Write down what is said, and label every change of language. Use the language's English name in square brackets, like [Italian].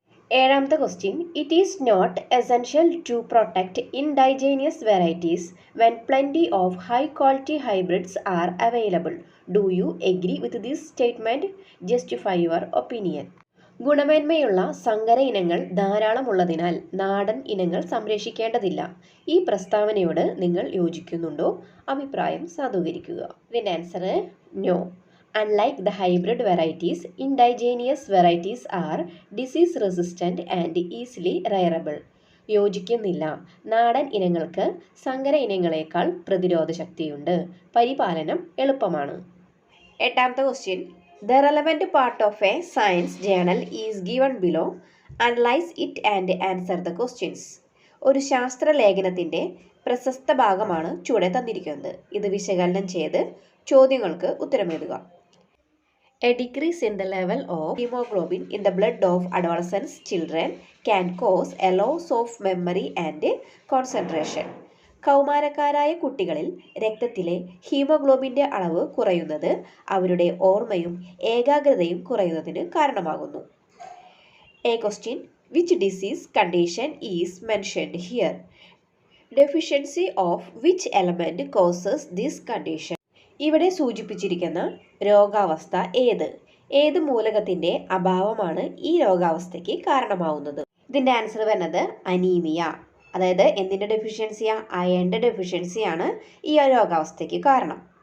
[English] ഏഴാമത്തെ question, it is not essential to protect indigenous varieties when plenty of high quality hybrids are available. Do you agree with this statement? Justify your opinion. [Malayalam] ഗുണമേന്മയുള്ള സങ്കര ഇനങ്ങൾ ധാരാളം ഉള്ളതിനാൽ നാടൻ ഇനങ്ങൾ സംരക്ഷിക്കേണ്ടതില്ല. ഈ പ്രസ്താവനയോട് നിങ്ങൾ യോജിക്കുന്നുണ്ടോ? അഭിപ്രായം സാധൂകരിക്കുക. ഇതിൻ്റെ answer no. [English] Unlike the hybrid varieties, indigenous varieties are disease resistant and easily rearable. [Malayalam] യോജിക്കുന്നില്ല. നാടൻ ഇനങ്ങൾക്ക് സങ്കര ഇനങ്ങളെക്കാൾ പ്രതിരോധ ശക്തിയുണ്ട്. പരിപാലനം എളുപ്പമാണ്. എട്ടാമത്തെ question. [English] The relevant part of a science journal is given below. Analyze it and answer the questions. [Malayalam] ഒരു ശാസ്ത്ര ലേഖനത്തിൻ്റെ പ്രശസ്ത ഭാഗമാണ് ചുവടെ തന്നിരിക്കുന്നത്. ഇത് വിശകലനം ചെയ്ത് ചോദ്യങ്ങൾക്ക് ഉത്തരമെഴുതുക. [English] A decrease in the level of hemoglobin in the blood of adolescent children can cause a loss of memory and concentration. [Malayalam] കൗമാരക്കാരായ കുട്ടികളിൽ രക്തത്തിലെ ഹീമോഗ്ലോബിൻ്റെ അളവ് കുറയുന്നത് അവരുടെ ഓർമ്മയും ഏകാഗ്രതയും കുറയുന്നതിന് കാരണമാകുന്നു. [English] A question. Which disease condition is mentioned here? Deficiency of which element causes this condition? [Malayalam] ഇവിടെ സൂചിപ്പിച്ചിരിക്കുന്ന രോഗാവസ്ഥ ഏത് മൂലകത്തിൻ്റെ അഭാവമാണ് ഈ രോഗാവസ്ഥയ്ക്ക് കാരണമാവുന്നത്? ഇതിൻ്റെ ആൻസർ വരുന്നത് അനീമിയ. അതായത് എന്തിൻ്റെ ഡെഫിഷ്യൻസിയാ? അയണിൻ്റെ ഡെഫിഷ്യൻസിയാണ് ഈ രോഗാവസ്ഥയ്ക്ക് കാരണം.